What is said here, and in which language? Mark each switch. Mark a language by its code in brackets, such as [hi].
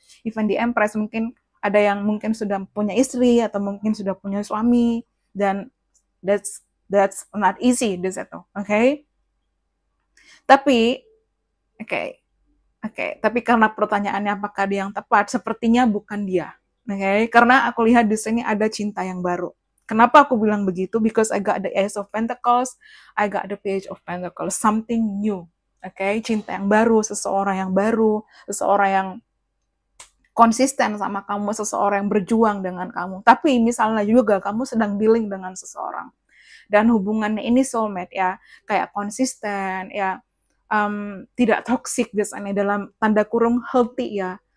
[en] Even the Empress [id] mungkin ada yang mungkin sudah punya istri atau mungkin sudah punya suami, dan [en] that's not easy [id] di situ, oke? Tapi tapi karena pertanyaannya apakah dia yang tepat, sepertinya bukan dia, oke? Karena aku lihat di sini ada cinta yang baru. Kenapa aku bilang begitu? [en] Because I got the Ace of Pentacles, I got the Page of Pentacles, something new. [id] Oke, cinta yang baru, seseorang yang konsisten sama kamu, seseorang yang berjuang dengan kamu. Tapi misalnya juga kamu sedang dealing dengan seseorang, dan hubungannya ini soulmate ya, kayak konsisten ya, tidak toxic biasanya, dalam tanda kurung healthy ya.